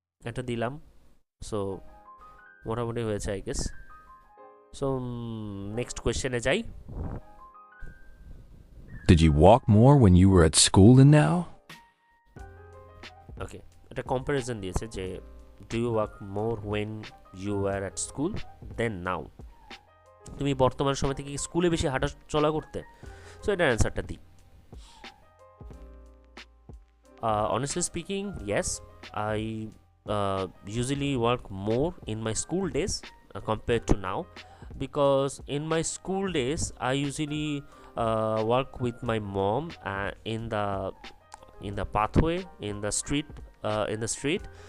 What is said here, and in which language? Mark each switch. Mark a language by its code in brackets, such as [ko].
[bn] এটা দিলাম। সো মোটামুটি হয়েছে [en] I guess. [bn] সো নেক্সট কোয়েশ্চেনে যাই। [en] Did you walk more when you were at school than now? [bn] ওকে, এটা কম্প্যারিজন দিয়েছে যে [en] Do you work more when you are at school then now. [bn] তুমি বর্তমান সময় থেকে স্কুলে বেশি হাঁটা চলা করতে? সো এটার অ্যান্সারটা দিই। [en] Honestly speaking, yes, I usually work more in my school days compared to now, because in my school days I usually work with my mom in the pathway, in the street.